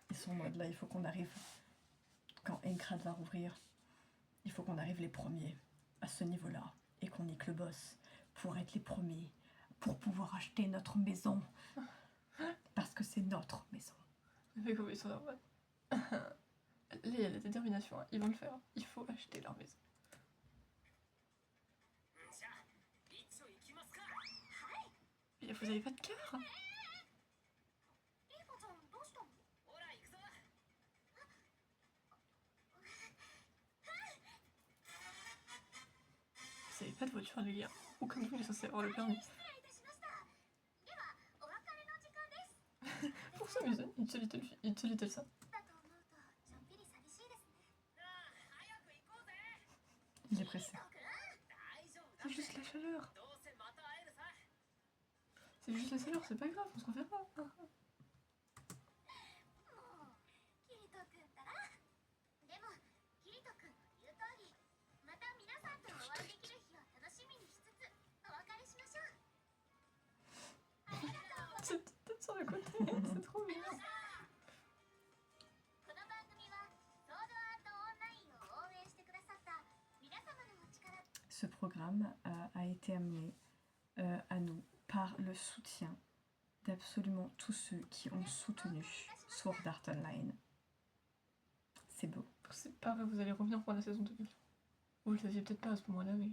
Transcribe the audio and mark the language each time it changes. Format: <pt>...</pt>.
<fr>Ils sont en mode là, il faut qu'on arrive. Quand Aincrad va rouvrir, il faut qu'on arrive les premiers à ce niveau-là et qu'on nique le boss pour être les premiers, pour pouvoir acheter notre maison. Parce que c'est notre maison. Mais comment ils sont là, ouais. Là, il y a la détermination. Hein. Ils vont le faire. Il faut acheter leur maison.</fr> <ja>じゃあ一応行きますか。</ja> <fr>Mais vous avez pas de cœur?</fr> <ja>リーコちゃんどうしたの？ほら行くぞ。</ja> <fr>Vous avez pas de voiture, les gars. Aucun de vous est censé avoir le permis.</fr> <ja>失礼いたしました。ではお別れの時間です。</ja> <fr>Pour s'amuser, une seule little ça.</fr> <ja>だと思うとちょっぴり寂しいですね。なあ早く行こうぜ。</ja> <fr>Il est pressé.</fr> <ja>大丈夫だ</ja> <fr>C'est juste la chaleur.</fr> <ja>どうせまた会えるさ。</ja> <fr>C'est juste la chaleur, c'est pas grave, on se reverra.</fr> <ja>もうキリト君ったら。でもキリト君の言う通り、また皆さんとお会いできる日を楽しみにしつつお別れしましょう。ありがとうございます。</ja> <fr>C'est peut-être sur le côté, c'est trop mignon.</fr> <ja>この番組はソードアートオンラインを応援してくださった皆様のお力。</ja> <fr>Ce programme a été amené à nous par le soutien d'absolument tous ceux qui ont soutenu Sword Art Online. C'est beau. C'est pas vrai, vous allez revenir pour la saison 2. Vous le saviez peut-être pas à ce moment-là, mais.</fr>